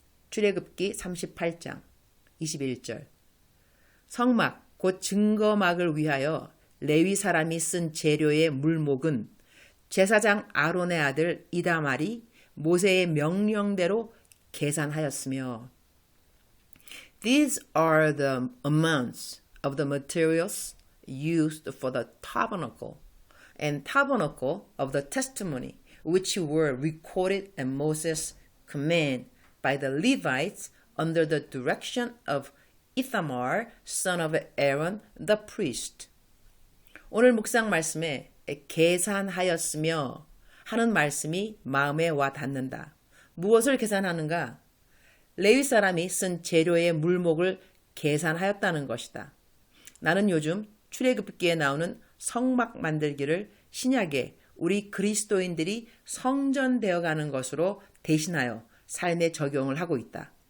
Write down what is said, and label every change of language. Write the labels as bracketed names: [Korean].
[Korean] 출애굽기 38장 21절. 성막 곧 증거막을 위하여 레위 사람이 쓴 재료의 물목은 제사장 아론의 아들 이다말이 모세의 명령대로 계산하였으며 [English] These are the amounts of the materials used for the tabernacle, and tabernacle of the testimony, which were recorded in Moses' command by the Levites under the direction of Ithamar, son of Aaron, the priest. [Korean] 오늘 묵상 말씀에 계산하였으며 하는 말씀이 마음에 와 닿는다. 무엇을 계산하는가? 레위 사람이 쓴 재료의 물목을 계산하였다는 것이다. 나는 요즘 출애굽기에 나오는 성막 만들기를 신약에 우리 그리스도인들이 성전되어가는 것으로 대신하여 삶에 적용을 하고 있다.